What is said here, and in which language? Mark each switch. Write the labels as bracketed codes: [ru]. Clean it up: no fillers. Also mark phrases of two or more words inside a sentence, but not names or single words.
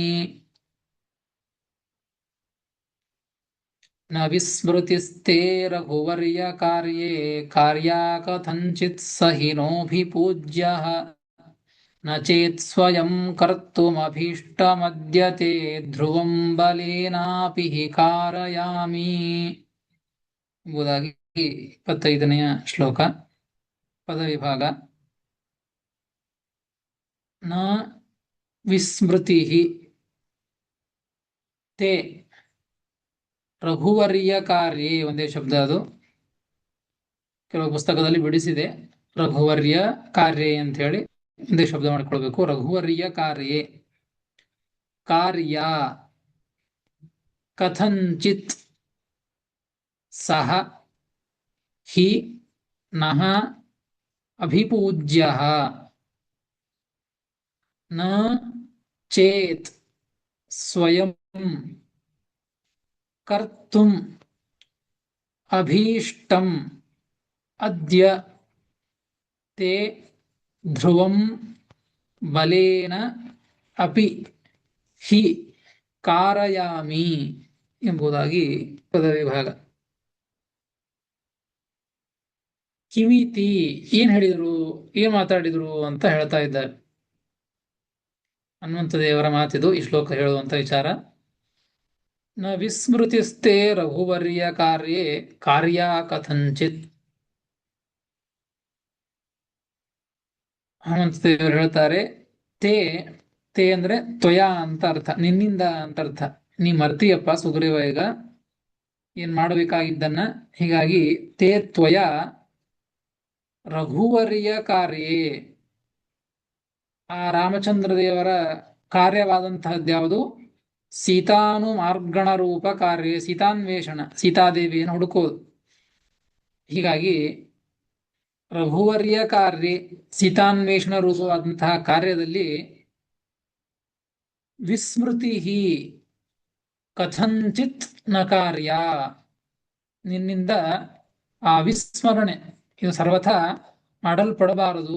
[sa] ನ ವಿಸ್ಮೃತಿಸ್ತೆ ರಘುವರ್ಯ ಕಾರ್ಯೇ, ಕಾರ್ಯಾ ಕಥಂಚಿತ್ ಸಹಿನೋಭಿಪೂಜ್ಯಃ, ನ ಚೇತ್ ಸ್ವಯಂ ಕರ್ತುಮಭೀಷ್ಟಮದ್ಯತೆ ಧ್ರುವಂ ಬಲೇನಾಪಿ ಹಿ ಕಾರಯಾಮಿ [kn] ಎಂಬುದಾಗಿ 25ನೆಯ ಶ್ಲೋಕ. ಪದವಿಭಾಗ. [sa] ನ ವಿಸ್ಮೃತಿ ತೇ ರಘುವರ್ಯ ಕಾರ್ಯೇ [kn] ಒಂದೇ ಶಬ್ದ ಅದು. ಕೆಲವು ಪುಸ್ತಕದಲ್ಲಿ ಬಿಡಿಸಿದೆ [sa] ರಘುವರ್ಯ ಕಾರ್ಯೇ [kn] ಅಂತ ಹೇಳಿ ಒಂದೇ ಶಬ್ದ ಮಾಡಿಕೊಳ್ಬೇಕು. [sa] ರಘುವರ್ಯ ಕಾರ್ಯೇ ಕಾರ್ಯ ಕಥಂಚಿತ್ ಸಹ ಹಿ ನಃ ಅಭಿಪೂಜ್ಯ ನ ಚೇತ್ ಸ್ವಯಂ ಕರ್ತುಂ ಅಭೀಷ್ಟಂ ಅದ್ಯ ತೇ ಧ್ರುವಂ ಬಲೇನ ಅಪಿ ಹಿ ಕಾರಯಾಮಿ [kn] ಎಂಬುದಾಗಿ ಪದವಿಭಾಗ. ಕಿಮಿತಿ ಏನ್ ಹೇಳಿದ್ರು, ಏನ್ ಮಾತಾಡಿದ್ರು ಅಂತ ಹೇಳ್ತಾ ಇದ್ದಾರೆ. ಹನುಮಂತ ದೇವರ ಮಾತಿದು ಈ ಶ್ಲೋಕ ಹೇಳುವಂತ ವಿಚಾರ. [sa] ನ ವಿಸ್ಮೃತಿಸ್ತೆ ರಘುವರ್ಯ ಕಾರ್ಯೇ ಕಾರ್ಯ ಕಥಂಚಿತ್. [kn] ಹನುಮಂತ ದೇವರು ಹೇಳ್ತಾರೆ, [sa] ತೇ ತೇ [kn] ಅಂದ್ರೆ ತ್ವಯಾ ಅಂತ ಅರ್ಥ, ನಿನ್ನಿಂದ ಅಂತ ಅರ್ಥ. ನೀ ಮರ್ತಿಯಪ್ಪ ಸುಗ್ರೀವ ಈಗ ಏನ್ ಮಾಡಬೇಕಾಗಿದ್ದನ್ನ. [sa] ಹೀಗಾಗಿ ತೇ ತ್ವಯಾ ರಘುವರ್ಯ ಕಾರ್ಯೇ, [kn] ಆ ರಾಮಚಂದ್ರ ದೇವರ ಕಾರ್ಯವಾದಂತಹದ್ಯಾವುದು? ಸೀತಾನುಮಾರ್ಗಣ ರೂಪ ಕಾರ್ಯ, ಸೀತಾನ್ವೇಷಣ, ಸೀತಾದೇವಿಯನ್ನು ಹುಡುಕೋದು. ಹೀಗಾಗಿ [sa] ರಘುವರ್ಯ ಕಾರ್ಯ, [kn] ಸೀತಾನ್ವೇಷಣ ರೂಪವಾದಂತಹ ಕಾರ್ಯದಲ್ಲಿ [sa] ವಿಸ್ಮೃತಿ ಕಥಂಚಿತ್ ನ ಕಾರ್ಯ, [kn] ನಿನ್ನಿಂದ ಆ ವಿಸ್ಮರಣೆ ಇದು ಸರ್ವಥಾ ಮಾಡಲ್ಪಡಬಾರದು.